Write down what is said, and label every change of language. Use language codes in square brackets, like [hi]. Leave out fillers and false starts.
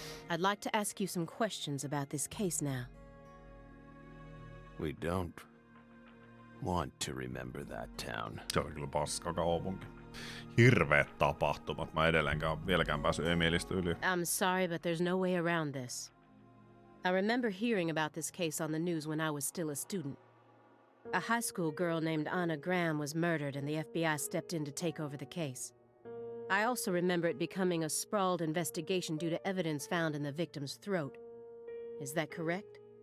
[en] I'd like to ask you some questions about this case now. We don't want to remember that town. [fi] Se oli kyllä paska kaupunki. Hirveet tapahtumat. Mä edelleenkään vieläkään päässyt Emilistä yli. [en] I'm sorry, but there's no way around this. I remember hearing about this case on the news when I was still a student. A high school girl named Anna Graham was murdered and the FBI stepped in to take over the case. I also remember it becoming a sprawled investigation due to evidence found in the victim's throat. Is that correct?